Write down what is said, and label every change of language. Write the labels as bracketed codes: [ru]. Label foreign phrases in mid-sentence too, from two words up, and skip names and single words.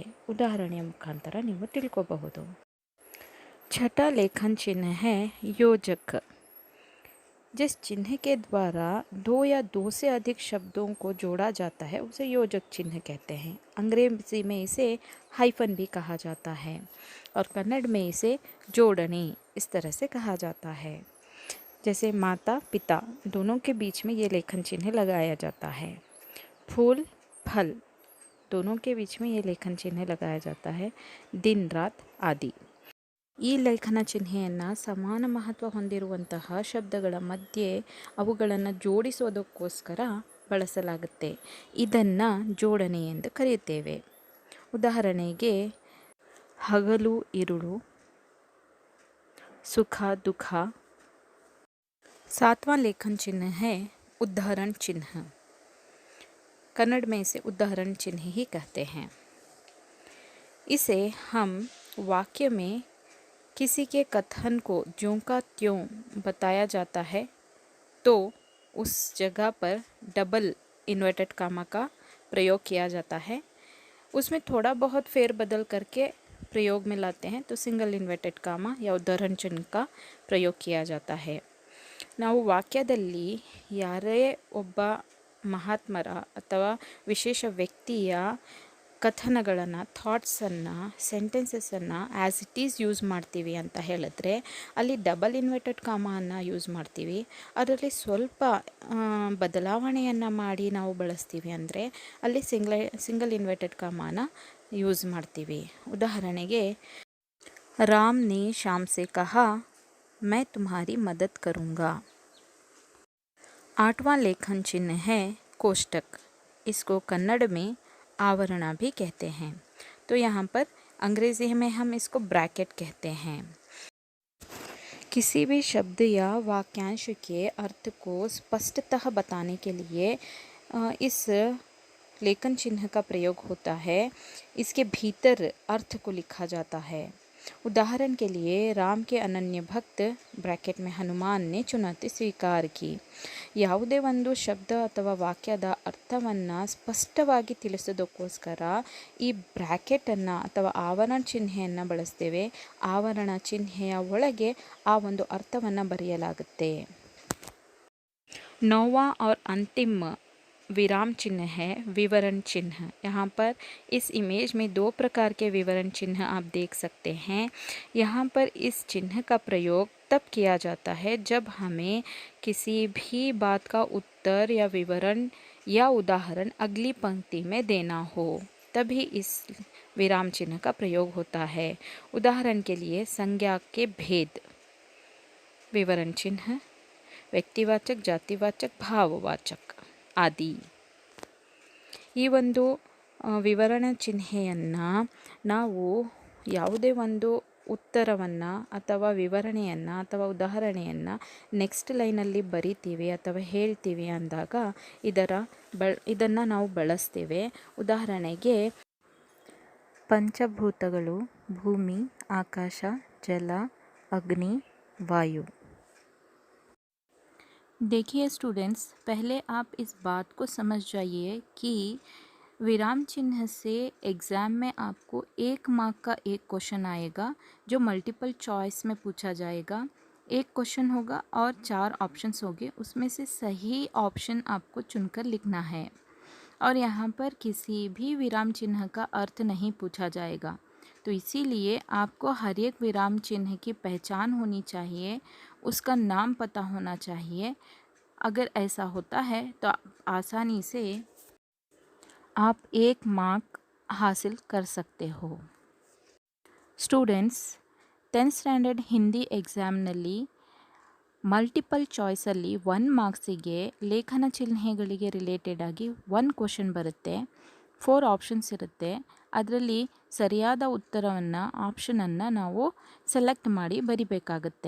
[kn] ಉದಾಹರಣೆಯ ಮುಖಾಂತರ ನೀವು ತಿಳ್ಕೋಬಹುದು. [hi] छठा लेखन चिन्ह है योजक। जिस चिन्ह के द्वारा दो या दो से अधिक शब्दों को जोड़ा जाता है उसे योजक चिन्ह कहते हैं। अंग्रेजी में इसे हाइफन भी कहा जाता है और कन्नड़ में इसे जोड़नी इस तरह से कहा जाता है। जैसे माता पिता दोनों के बीच में ये लेखन चिन्ह लगाया जाता है। फूल फल दोनों के बीच में ये लेखन चिन्ह लगाया जाता है। दिन रात आदि। [kn] ಈ ಲೇಖನ ಚಿಹ್ನೆಯನ್ನು ಸಮಾನ ಮಹತ್ವ ಹೊಂದಿರುವಂತಹ ಶಬ್ದಗಳ ಮಧ್ಯೆ ಅವುಗಳನ್ನು ಜೋಡಿಸೋದಕ್ಕೋಸ್ಕರ ಬಳಸಲಾಗುತ್ತೆ. ಇದನ್ನು ಜೋಡಣೆ ಎಂದು ಕರೆಯುತ್ತೇವೆ. ಉದಾಹರಣೆಗೆ ಹಗಲು ಇರುಳು, ಸುಖ ದುಃಖ. [hi] सातवां लेखन चिन्ह है उदाहरण चिन्ह। कन्नड़ में इसे उदाहरण चिन्ह ही कहते हैं। इसे हम वाक्य में किसी के कथन को ज्यों का त्यों बताया जाता है तो उस जगह पर [en] double inverted comma [hi] का प्रयोग किया जाता है। उसमें थोड़ा बहुत फेरबदल करके प्रयोग में लाते हैं तो [en] single inverted comma [hi] या उदाहरण चिन्ह का प्रयोग किया जाता है. [kn] ನಾವು ವಾಕ್ಯದಲ್ಲಿ ಯಾರೇ ಒಬ್ಬ ಮಹಾತ್ಮರ ಅಥವಾ ವಿಶೇಷ ವ್ಯಕ್ತಿಯ ಕಥನಗಳನ್ನು [en] thoughtsನ್ನು sentencesನ್ನು as it is [kn] ಯೂಸ್ ಮಾಡ್ತೀವಿ ಅಂತ ಹೇಳಿದ್ರೆ ಅಲ್ಲಿ [en] double inverted [kn] ಕಾಮನ್ನು ಯೂಸ್ ಮಾಡ್ತೀವಿ. ಅದರಲ್ಲಿ ಸ್ವಲ್ಪ ಬದಲಾವಣೆಯನ್ನು ಮಾಡಿ ನಾವು ಬಳಸ್ತೀವಿ ಅಂದರೆ ಅಲ್ಲಿ [en] single inverted [kn] ಕಾಮನ ಯೂಸ್ ಮಾಡ್ತೀವಿ. [hi] ಉದಾಹರಣೆಗೆ राम ने श्याम से कहा मैं तुम्हारी मदद करूँगा. आठवां लेखन चिन्ह है कोष्टक. इसको कन्नड़ में आवरणा भी कहते हैं. तो यहाँ पर अंग्रेज़ी में हम इसको ब्रैकेट कहते हैं. किसी भी शब्द या वाक्यांश के अर्थ को स्पष्टतः बताने के लिए इस लेखन चिन्ह का प्रयोग होता है. इसके भीतर अर्थ को लिखा जाता है. उदाहरण के लिए राम के अनन्य भक्त ब्रैकेट में हनुमान ने चुनौती स्वीकार की. [kn] ಯಾವುದೇ ಒಂದು ಶಬ್ದ ಅಥವಾ ವಾಕ್ಯದ ಅರ್ಥವನ್ನು ಸ್ಪಷ್ಟವಾಗಿ ತಿಳಿಸೋದಕ್ಕೋಸ್ಕರ ಈ ಬ್ರ್ಯಾಕೆಟನ್ನು ಅಥವಾ ಆವರಣ ಚಿಹ್ನೆಯನ್ನು ಬಳಸ್ತೇವೆ. ಆವರಣ ಚಿಹ್ನೆಯ ಒಳಗೆ ಆ ಒಂದು ಅರ್ಥವನ್ನು ಬರೆಯಲಾಗುತ್ತೆ. [hi] नौवां और अंतिम विराम चिन्ह है विवरण चिन्ह. यहाँ पर इस इमेज में दो प्रकार के विवरण चिन्ह आप देख सकते हैं. यहाँ पर इस चिन्ह का प्रयोग तब किया जाता है जब हमें किसी भी बात का उत्तर या विवरण या उदाहरण अगली पंक्ति में देना हो, तभी इस विराम चिन्ह का प्रयोग होता है. उदाहरण के लिए संज्ञा के भेद विवरण चिन्ह, [kn] ವ್ಯಕ್ತಿವಾಚಕ ಜಾತಿವಾಚಕ ಭಾವವಾಚಕ ಆದಿ. ಈ ಒಂದು ವಿವರಣ ಚಿಹ್ನೆಯನ್ನು ನಾವು ಯಾವುದೇ ಒಂದು ಉತ್ತರವನ್ನು ಅಥವಾ ವಿವರಣೆಯನ್ನು ಅಥವಾ ಉದಾಹರಣೆಯನ್ನು [en] next lineಲ್ಲಿ [kn] ಬರಿತೀವಿ ಅಥವಾ ಹೇಳ್ತೀವಿ ಅಂದಾಗ ಇದನ್ನು ನಾವು ಬಳಸ್ತೇವೆ. ಉದಾಹರಣೆಗೆ ಪಂಚಭೂತಗಳು ಭೂಮಿ, ಆಕಾಶ, ಜಲ, ಅಗ್ನಿ, ವಾಯು. [hi] देखिए स्टूडेंट्स, पहले आप इस बात को समझ जाइए कि विराम चिन्ह से एग्ज़ाम में आपको 1 मार्क का एक क्वेश्चन आएगा जो [en] multiple choice [hi] में पूछा जाएगा. एक क्वेश्चन होगा और 4 ऑप्शंस होंगे. उसमें से सही ऑप्शन आपको चुनकर लिखना है और यहाँ पर किसी भी विराम चिन्ह का अर्थ नहीं पूछा जाएगा. तो इसीलिए आपको हर एक विराम चिन्ह की पहचान होनी चाहिए, उसका नाम पता होना चाहिए. अगर ऐसा होता है तो आसानी से आप 1 मार्क हासिल कर सकते हो. [kn] ಸ್ಟೂಡೆಂಟ್ಸ್, [en] 10th standard [kn] ಹಿಂದಿ ಎಕ್ಸಾಮ್ನಲ್ಲಿ [en] multiple choiceಲ್ಲಿ [kn] 1 ಮಾರ್ಕ್ಸಿಗೆ ಲೇಖನ ಚಿಹ್ನೆಗಳಿಗೆ ರಿಲೇಟೆಡ್ ಆಗಿ 1 ಕ್ವಶನ್ ಬರುತ್ತೆ. 4 ಆಪ್ಷನ್ಸ್ ಇರುತ್ತೆ. ಅದರಲ್ಲಿ ಸರಿಯಾದ ಉತ್ತರವನ್ನು ಆಪ್ಷನನ್ನು ನಾವು ಸೆಲೆಕ್ಟ್ ಮಾಡಿ ಬರಿಬೇಕಾಗತ್ತೆ.